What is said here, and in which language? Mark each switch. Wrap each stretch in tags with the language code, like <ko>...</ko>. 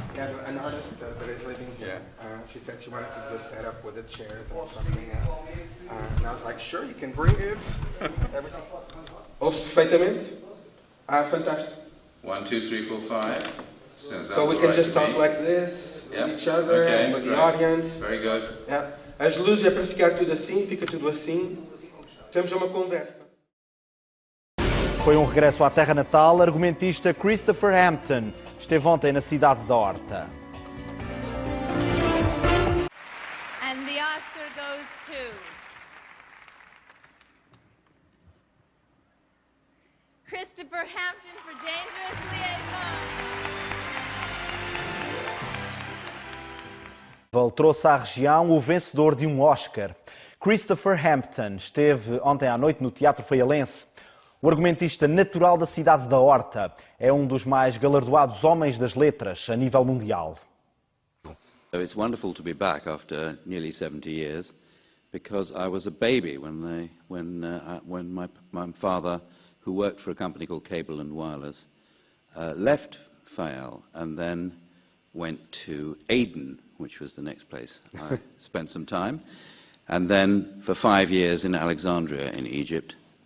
<en>Yeah, an artist that is living here. She said she wanted to do the setup with the chairs and something. And I was like, sure, you can bring it.</en> <pt>Everything. Ouve-se perfeitamente? Ah, fantástico.</pt> <en>1, 2, 3, 4, 5. So we can just talk like this, with each other, and with the audience. Very good. Yeah.</en> <pt>As luzes é para ficar tudo assim, fica tudo assim. Temos uma conversa. Foi um regresso à terra natal. Argumentista Christopher Hampton esteve ontem na cidade da Horta.</pt> <en>And the Oscar goes to Christopher Hampton for Dangerous Liaison.</en> <pt>Trouxe à região o vencedor de um Oscar. Christopher Hampton esteve ontem à noite no Teatro Faialense. O argumentista natural da cidade da Horta é um dos mais galardoados homens das letras a nível mundial.</pt> <en>So it's wonderful to be back after nearly 70 years, because I was a baby when my father, who worked for a company called Cable and Wireless, left Faial and then went to Aden, which was the next place I spent some time, and then for 5 years in Alexandria in Egypt.</en>